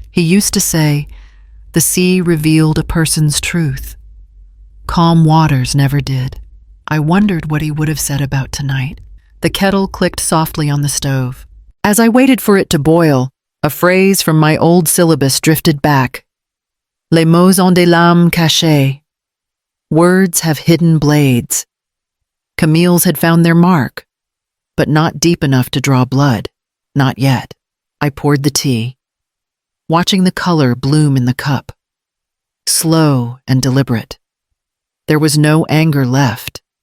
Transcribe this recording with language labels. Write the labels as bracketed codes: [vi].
[en] He used to say, "The sea revealed a person's truth. Calm waters never did." I wondered what he would have said about tonight. The kettle clicked softly on the stove. As I waited for it to boil, a phrase from my old syllabus drifted back. [fr] Les mots ont des lames cachées. [en] Words have hidden blades. Camille's had found their mark, but not deep enough to draw blood. Not yet. I poured the tea, watching the color bloom in the cup. Slow and deliberate. There was no anger left.